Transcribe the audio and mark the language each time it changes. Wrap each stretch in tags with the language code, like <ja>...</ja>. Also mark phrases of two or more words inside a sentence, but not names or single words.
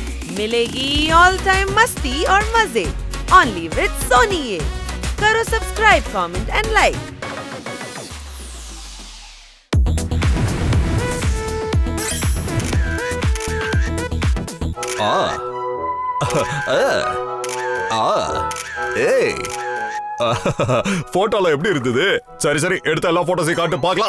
<hi>मिलेगी</hi> <en>all time</en> <hi>मस्ती और मजे</hi> <en>only with</en> <hi>सोनी ये। करो सब्सक्राइब,</hi> <en>comment and like.</en> <ta>போட்டோல எப்படி இருந்தது? சரி சரி, எடுத்த எல்லா போட்டோஸையும் காட்டு பார்க்கலாம்.</ta>